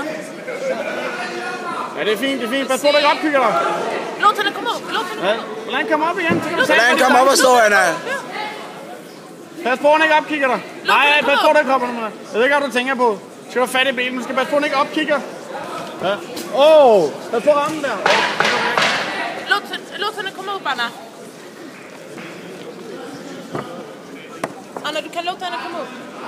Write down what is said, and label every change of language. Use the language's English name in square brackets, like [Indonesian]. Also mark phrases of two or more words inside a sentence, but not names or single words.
[Danish] Ja, det er fint, det er fint. Pas på, du ikke opkigger dig. Låt hende komme op, låt hende komme op. Lad hende komme op igen. Lad hende komme op og stå, Anna. Pas på, hun ikke opkigger dig. Nej, pas på, du ikke hopper med. Jeg ved ikke, hvad du tænker på. Du skal have fat i benen. Du skal passe på, hun ikke opkigger. Ja. Pas på rammen der. [Swedish] Låt henne komma upp, Anna. Anna, du kan låta henne komma upp.